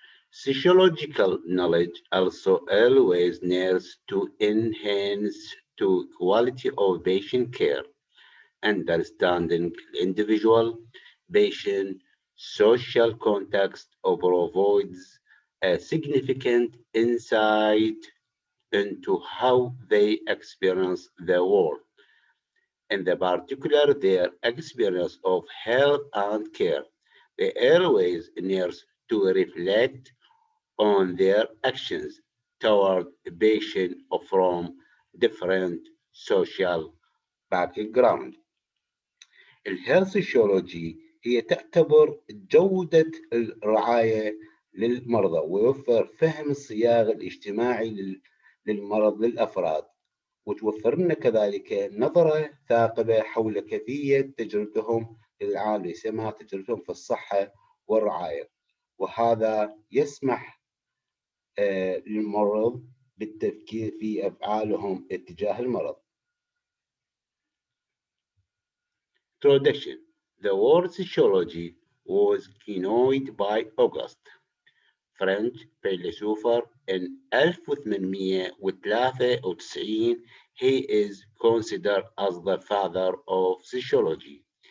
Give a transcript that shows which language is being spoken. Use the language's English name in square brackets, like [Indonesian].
[English] Sociological knowledge also always needs to enhance the quality of patient care, understanding individual patient social context provides a significant insight into how they experience the world, in the particular their experience of health and care. They always need to reflect on their actions toward a patient from different social background. [Arabic] الهيلث سيشيولوجي هي تعتبر جودة الرعاية للمرضى ويوفر فهم الصياغة الاجتماعي للمرض للأفراد، وتوفر لنا كذلك نظرة ثاقبة حول كيفية تجربتهم للعالم، يسمى تجربتهم في الصحة والرعاية، وهذا يسمح للمرض بالتفكير في أفعالهم اتجاه المرض. [English] Introduction. The word sociology was coined by Auguste, French philosopher in 1893. He is considered as the father of sociology.